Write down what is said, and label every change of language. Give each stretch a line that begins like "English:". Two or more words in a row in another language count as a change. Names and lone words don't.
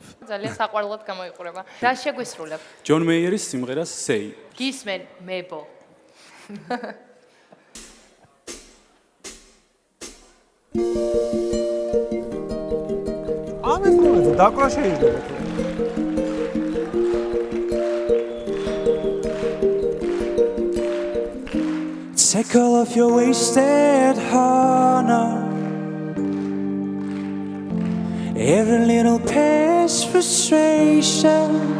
Georgian: ძალიან საყვარლად გამოიყურება. რა შეგვისრულებ? ჯონ მეიერის სიმღერას Say. გისმენ მებო. ამ ინსტრუმენტზე დაკვრა შეიძლება თუ
English: Take all of your wasted honor, every little past frustration.